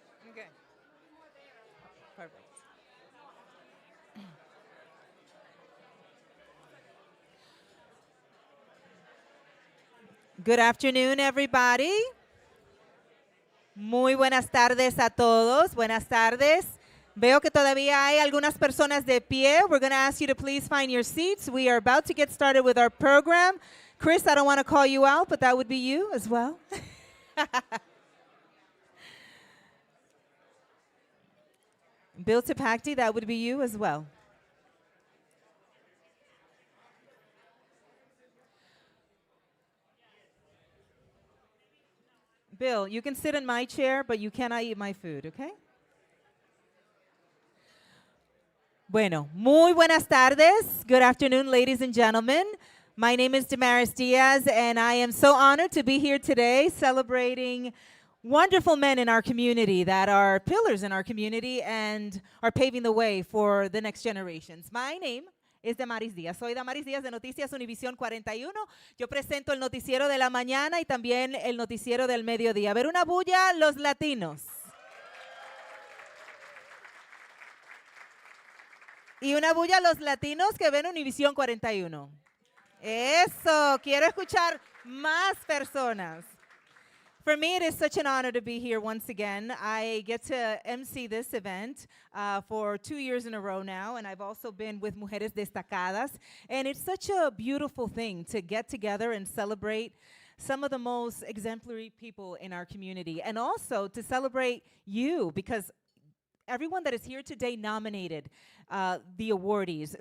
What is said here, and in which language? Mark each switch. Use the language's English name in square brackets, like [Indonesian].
[English] Okay. Okay. Perfect. Good afternoon, everybody. [Spanish] Muy buenas tardes a todos. Buenas tardes. Veo que todavía hay algunas personas de pie. [English] We're going to ask you to please find your seats. We are about to get started with our program. Chris, I don't want to call you out, but that would be you as well. Bill Tipacti, that would be you as well. Bill, you can sit in my chair, but you cannot eat my food, okay? [Spanish] Bueno, muy buenas tardes. [English] Good afternoon, ladies and gentlemen. My name is Damaris Díaz, and I am so honored to be here today celebrating wonderful men in our community that are pillars in our community and are paving the way for the next generations. My name is Damaris Díaz. [Spanish] Soy Damaris Díaz de Noticias Univisión 41. Yo presento el noticiero de la mañana y también el noticiero del mediodía. A ver, una bulla, los latinos. Y una bulla a los latinos que ven Univisión 41. Eso, quiero escuchar más personas. [English] For me, it is such an honor to be here once again. I get to MC this event for 2 years in a row now, and I've also been with Mujeres Destacadas. And it's such a beautiful thing to get together and celebrate some of the most exemplary people in our community, and also to celebrate you, because everyone that is here today nominated the awardees.